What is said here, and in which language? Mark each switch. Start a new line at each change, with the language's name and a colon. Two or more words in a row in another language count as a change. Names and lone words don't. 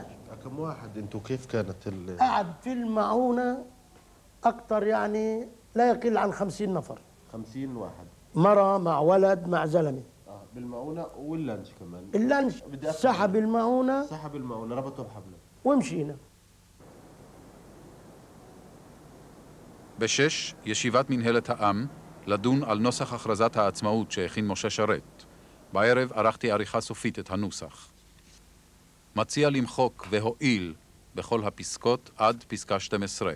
Arabic: كم واحد انتوا كيف كانت قعد في المعونة أكتر يعني لا يقل عن 50 نفر 50 واحد مرة مع ولد مع زلمة بالمعونة واللانش كمان اللانش سحب المعونة ربطوا بحبله ومشينا.
Hebrew: ב-6, ישיבת מנהלת העם, לדון על נוסח הכרזת העצמאות שהכין משה שרת. בערב ערכתי עריכה סופית את הנוסח. מציע למחוק והועיל בכל הפסקות עד פסקה 12.